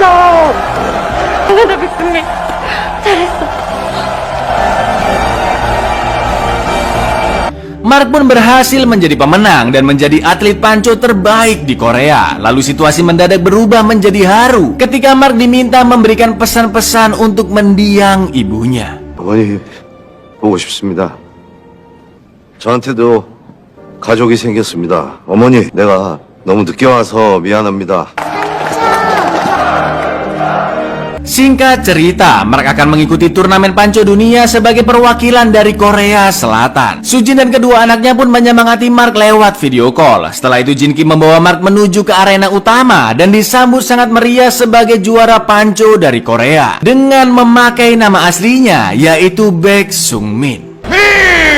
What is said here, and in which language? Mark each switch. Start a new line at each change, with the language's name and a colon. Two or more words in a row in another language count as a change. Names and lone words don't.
Korean: 당연하다, 백승민. 잘했어.
Indonesian: Mark pun berhasil menjadi pemenang dan menjadi atlet panco terbaik di Korea. Lalu situasi mendadak berubah menjadi haru ketika Mark diminta memberikan pesan-pesan untuk mendiang ibunya.
Korean: 어머니 보고 싶습니다. 저한테도 가족이 생겼습니다. 어머니, 내가 너무 늦게 와서 미안합니다.
Indonesian: Singkat cerita, Mark akan mengikuti turnamen panco dunia sebagai perwakilan dari Korea Selatan. Sujin dan kedua anaknya pun menyemangati Mark lewat
English: video call.
Indonesian: Setelah itu Jinki membawa Mark menuju ke arena utama dan disambut sangat meriah sebagai juara panco dari Korea dengan memakai nama aslinya, yaitu Baek Sung Min.